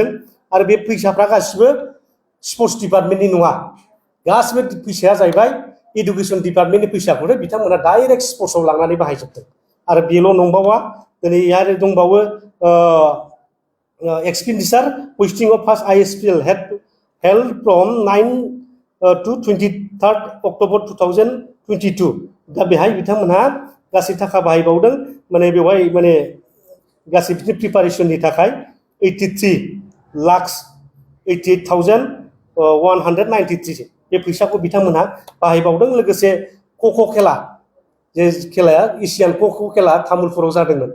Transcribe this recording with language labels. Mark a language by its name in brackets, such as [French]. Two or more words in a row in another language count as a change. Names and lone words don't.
[Bodo] आरो बे फैसाफ्रा गासिबो [English] sports department [Bodo] नङा। गासिबो फैसाया जाहैबाय [English] education department [Bodo] फैसाखौनो बिथांमोना डाइरेक्ट स्पर्ट्सआव लांनानै बाहायजोबदों। आरो बेल' नंबावा दिनै आरो दंबावो [English] expenditure hosting of first ISPL held from 9 to 23 October 2022. [Bodo] दा बेहाय बिथांमोनहा गासै थाखा बाहायबावदों। माने बेवहाय माने गासै प्रिपारेसननि थाखाय 83,88,193 बे फैसाखौ बिथांमोनहा बाहायबावदों। लोगोसे ख'ख' खेला जे खेलाया एसियान ख'ख' खेला तामुलपुराव जादोंमोन।